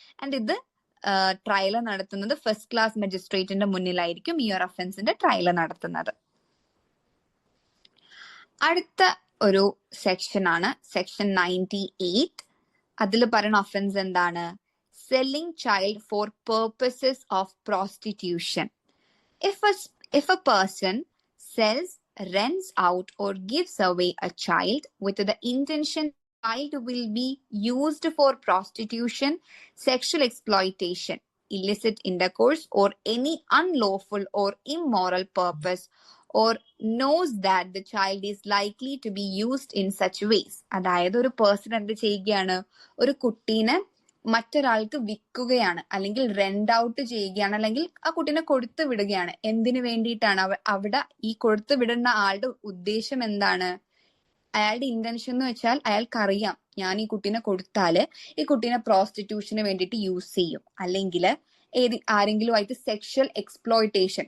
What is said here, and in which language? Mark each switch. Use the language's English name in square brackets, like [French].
[Malayalam] And ഇത് trial നടത്തുന്നത് first class മജിസ്ട്രേറ്റിന്റെ മുന്നിലായിരിക്കും ഈ ഒരു ഒഫൻസിന്റെ ട്രയൽ നടത്തുന്നത്. അടുത്ത ഒരു സെക്ഷൻ ആണ് സെക്ഷൻ 98. [English] അതിൽ പറയുന്ന ഒഫൻസ് എന്താണ്? Selling child for purposes of prostitution. If a person sells, rents out or gives away a child with the intention child will be used for prostitution, sexual exploitation, illicit intercourse or any unlawful or immoral purpose, or knows that the child is likely to be used in such ways. [Malayalam] അതായത് ഒരു person എന്ത് ചെയ്യുകയാണ്? ഒരു കുട്ടീനെ മറ്റൊരാൾക്ക് വിൽക്കുകയാണ് അല്ലെങ്കിൽ rent out ചെയ്യുകയാണ് അല്ലെങ്കിൽ ആ കുട്ടീനെ കൊടുത്തു വിടുകയാണ്. എന്തിനു വേണ്ടിയിട്ടാണ്? അവിടെ ഈ കൊടുത്തു വിടുന്ന ആളുടെ ഉദ്ദേശം എന്താണ്? അയാളുടെ ഇന്റൻഷൻ എന്ന് വെച്ചാൽ അയാൾക്കറിയാം ഞാൻ ഈ കുട്ടീനെ കൊടുത്താല് ഈ കുട്ടീനെ പ്രോസ്റ്റിറ്റ്യൂഷന് വേണ്ടിയിട്ട് യൂസ് ചെയ്യും, അല്ലെങ്കിൽ ആരെങ്കിലും ആയിട്ട് സെക്ഷൽ എക്സ്പ്ലോയിറ്റേഷൻ.